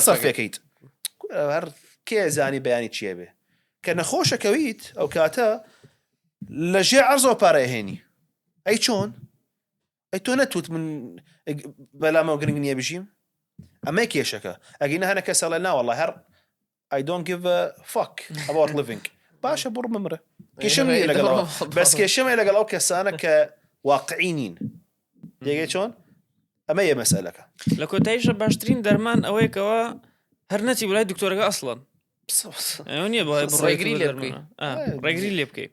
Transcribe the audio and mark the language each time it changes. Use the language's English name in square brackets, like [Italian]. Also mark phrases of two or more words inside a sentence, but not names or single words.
[Central Kurdish] سەرفەکەیت هەر کێ زانی بەیانی چیە بێ کە نەخۆشەکەویت ئەو کاتە لەژێ عەرزەوە پارە هێنی ئەی چۆن ئەی تۆ نەتوت من بەلامەوە گرنگ نییە بژیم ئەمە کێشەکە ئەگەینە هەنە کەسە لە ناوەڵڵا هەر [English] I don't give a fuck about living [Central Kurdish] باشە بڕ بمرە کێشەم نییە لەگەڵەوە بەس کێشەمە لەگەڵ ئەو کەسانە کە واقعی نین دێگەی چۆن ئەمە یە مەسئلەکە لە کۆتاییشە باشترین دەرمان ئەوەیەکەوە هەر نەچی بڵای دکتۆرەکە ئەسڵن نییە ڕێگری لێ بکەیت